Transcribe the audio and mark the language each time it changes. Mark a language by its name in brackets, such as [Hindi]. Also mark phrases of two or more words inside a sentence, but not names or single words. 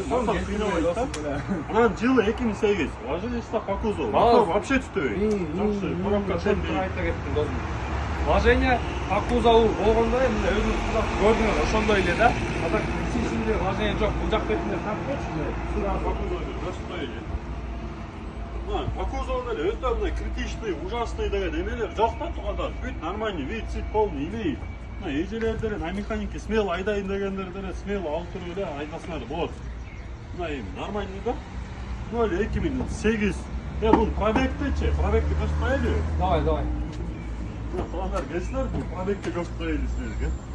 [Kyrgyz] Мотор кыйнабайт да. Анан жылы 2008. Вложениеси [Russian] по кузову. [Kyrgyz] Мотор вообще түтөбөйт. Жакшы, коробка тендей. Айта кеттим досум. [Russian] Вложение по кузову [Kyrgyz] болгондо эми өзүңүз көрдүңөр, ошондой эле да. А так ичинде вложение жок. Бул жак бетинде тартпочу. [Russian] Сюда по кузову жакшы. По кузову [Kyrgyz] деле өтө мындай [Russian] критичный, ужасный [Kyrgyz] деген эмелер жок да тугандар. [Russian] Бүт нормальный, вид цвет полный имеет. [Kyrgyz] Мына эжелер деле [Russian] на механике смело [Kyrgyz] айдайын дегендер деле смело алып туруп эле айдасыңар болот. Мына эми нормальный да. 2008. Бул пробегтечи, пробегти көрсөтүп коелу. [Russian] Давай. [Kyrgyz] Тугандар, келсеңер, бул пробегти көрсөтүп коелу силерге.